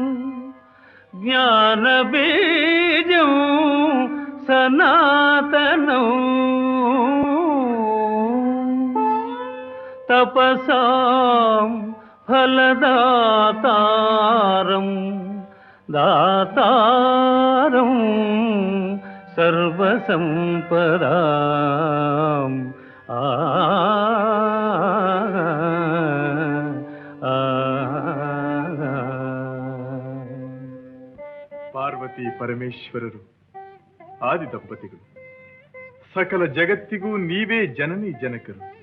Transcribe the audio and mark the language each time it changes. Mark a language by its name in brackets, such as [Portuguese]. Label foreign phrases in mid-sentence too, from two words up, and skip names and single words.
[Sanskrit] ज्ञानबीजं सनातनं, तपसां फलदातारं दातारं सर्वसंपदाम्. [Kannada] ಪಾರ್ವತಿ ಪರಮೇಶ್ವರರು ಆದಿ ದಂಪತಿಗಳು, ಸಕಲ ಜಗತ್ತಿಗೂ ನೀವೇ ಜನನಿ ಜನಕರು.